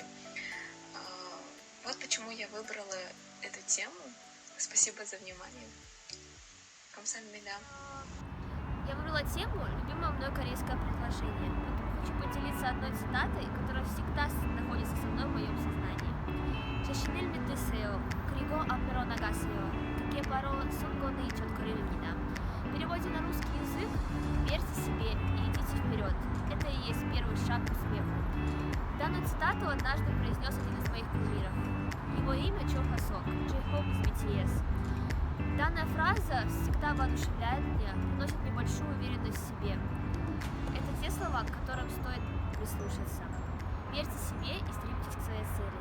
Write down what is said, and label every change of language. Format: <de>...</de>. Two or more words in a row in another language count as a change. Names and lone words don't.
<ru>Вот почему я выбрала эту тему. Спасибо за внимание. Камсамида. Я выбрала тему «Любимое мной корейское предложение», потому хочу поделиться одной цитатой, которая всегда находится со мной в моем сознании.</ru> <ko>자신을 믿으세요. 그리고 앞으로 나가세요. 그게 바로 성공의 첫걸음입니다.</ko> <ru>В переводе на русский язык «Верьте себе и идите вперед». Это и есть первый шаг к успеху. Данную цитату однажды произнес один из моих кумиров. Его имя Чо Хасок, J-Hope из BTS. Данная фраза всегда воодушевляет меня, приносит мне большую уверенность в себе. Это те слова, к которым стоит прислушаться. Верьте себе и стремитесь к своей цели.</ru>